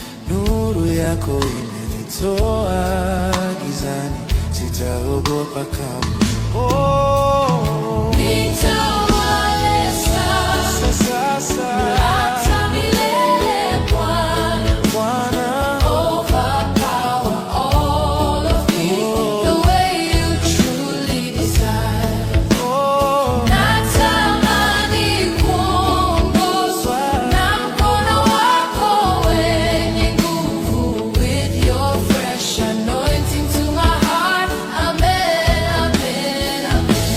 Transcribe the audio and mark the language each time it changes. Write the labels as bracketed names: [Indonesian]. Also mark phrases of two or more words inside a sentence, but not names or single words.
[Swahili] Nuru yako imenitoa gizani, Sitaogopa kamwe. Oh. Nitawale sasa, Sasa. hata milele, Bwana. Bwana. [English] Overpower all of me, the way you truly desire. [Swahili] Oh. Natamani kuongozwa na mkono wako wenye nguvu, [English] with your fresh anointing to my heart. Amen, amen, amen.